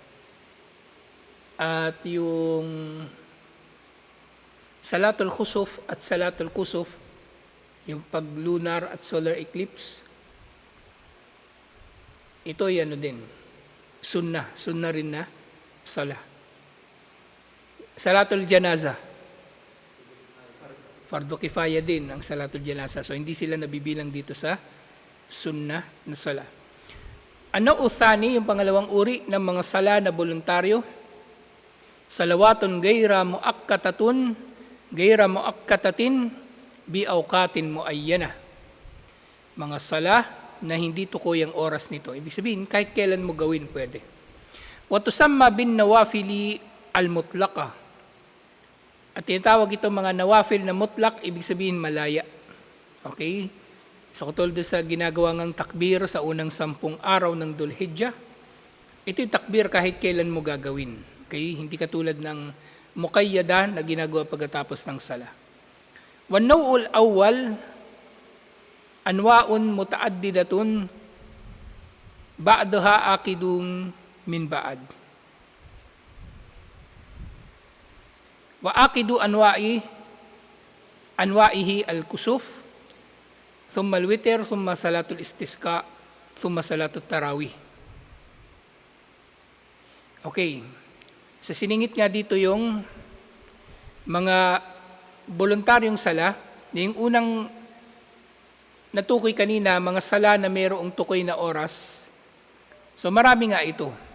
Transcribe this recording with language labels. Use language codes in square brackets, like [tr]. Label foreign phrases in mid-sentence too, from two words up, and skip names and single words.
[tl] At yung [ar] صلاة الخسوف [tl] at [ar] صلاة الكسوف, [tl] yung pag-lunar at [en] solar eclipse, [tl] ito ay din, sunnah rin na sala. [ar] صلاة الجنازة فرض كفاية [tl] din ang [ar] صلاة الجنازة. [tl] So hindi sila nabibilang dito sa sunnah na sala. Ano uthani, yung pangalawang uri ng mga sala na voluntaryo? [ar] صلوات غير مؤقتة بأوقات معينة. [tl] Mga sala na hindi tukoy ang oras nito. Ibig sabihin, kahit kailan mo gawin pwede. [ar] وتسمى بالنوافل المطلقة. [tl] At tinatawag ito mga nawafil na mutlak, ibig sabihin malaya. Okay? So katulad sa ginagawa ng takbir sa unang 10 araw ng Dhul-Hijjah, ito yung takbir kahit kailan mo gagawin. Okay? Hindi katulad ng muqayyada na ginagawa pagkatapos ng sala. [ar] والنوع الأول أنواع متعددة بعضها آكد من بعض. وآكد أنواعه الكسوف ثم الوتر ثم صلاة الاستسقاء ثم صلاة التراويح. [tl] Okay. So siningit nga dito yung mga voluntaryong sala. Yung unang natukoy kanina, mga sala na mayroong tukoy na oras. So marami nga ito.